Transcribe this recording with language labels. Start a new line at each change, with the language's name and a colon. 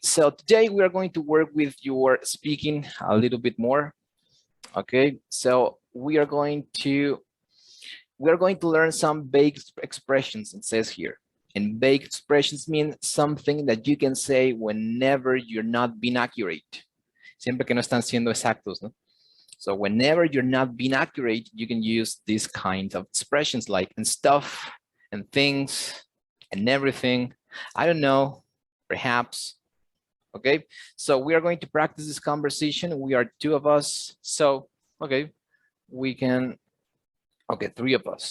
English: So today we are going to work with your speaking a little bit more. Okay. So we are going to learn some vague expressions, it says here. And vague expressions mean something that you can say whenever you're not being accurate.
Spanish: Siempre que no están siendo exactos, ¿no?
English: So whenever you're not being accurate, you can use these kinds of expressions like "and stuff," and "things," and "everything." I don't know, perhaps. Okay, so we are going to practice this conversation. We are two of us. So, okay, we can, okay, three of us.